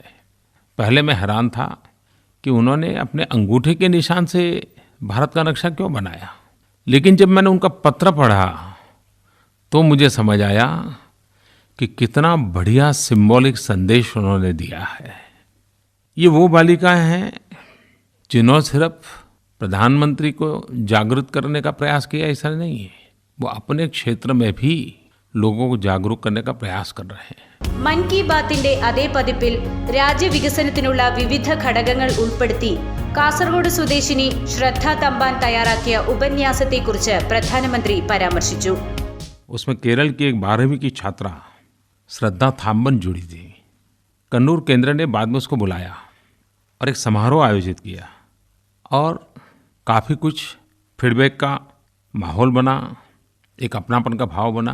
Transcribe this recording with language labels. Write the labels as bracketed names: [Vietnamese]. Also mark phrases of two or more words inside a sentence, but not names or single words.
[Hindi] पहले मैं हैरान था कि उन्होंने अपने अंगूठे के निशान से भारत का नक्शा क्यों बनाया, लेकिन जब मैंने उनका पत्र पढ़ा तो मुझे समझ आया कि कितना बढ़िया सिंबॉलिक संदेश उन्होंने दिया है. ये वो बालिकाएं हैं जिन्होंने सिर्फ प्रधानमंत्री को जागरूक करने का प्रयास किया, ऐसा नहीं है. वो अपने क्षेत्र में भी लोगों को जागरूक करने का प्रयास कर रहे हैं. [Malayalam] മൻ കി ബാത്തിന്റെ അതേ പതിപ്പിൽ രാജ്യവികസനത്തിനുള്ള വിവിധ ഘടകങ്ങൾ ഉൾപ്പെടുത്തി കാസർഗോഡ് സ്വദേശിനി ശ്രദ്ധ തമ്പാൻ തയ്യാറാക്കിയ ഉപന്യാസത്തെക്കുറിച്ച് പ്രധാനമന്ത്രി പരാമർശിച്ചു. [Hindi] उसमें केरल की एक 12वीं की छात्रा श्रद्धा थाम्बन जुड़ी थी. कन्नूर केंद्र ने बाद में उसको बुलाया और एक समारोह आयोजित किया और काफ़ी कुछ फीडबैक का माहौल बना, एक अपनापन का भाव बना.